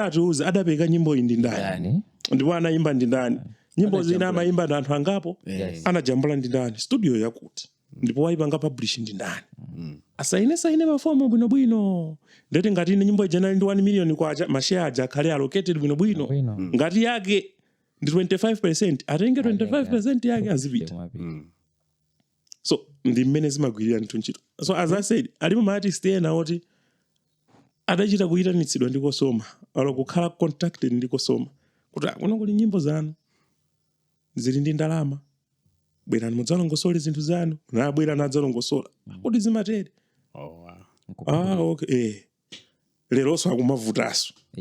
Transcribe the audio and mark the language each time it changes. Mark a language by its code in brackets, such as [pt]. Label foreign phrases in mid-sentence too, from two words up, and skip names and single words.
[ny] atiuze adapeka nyimbo iyi ndi ndani ndipo anayimba ndi ndani nyimbo zina amayimba ndi anthu angapo anajambula ndi ndani studio yakuti ndipo waipanga publish ndi ndani asaine mafomu bwinobwino ndeti ngati ine nyimbo ijana ndi 1 million kwacha mashare aja akhale allocated bwinobwino ngati yake ndi 25% atenge 25% yake azipita so ndi mmene zimagwirira nthu ntchito. [en] So as I said [ny] alipo ma artist ena oti adachita kuyitanitsidwa ndi COSOMA alo kukhala contacted ndi COSOMA kuti kuno kuli nyimbo zanu zili ndi ndalama bwerani mudzalongosole zinthu zanu nabwera nadzalongosola kuti zimatere. Okay leroso akumavutaso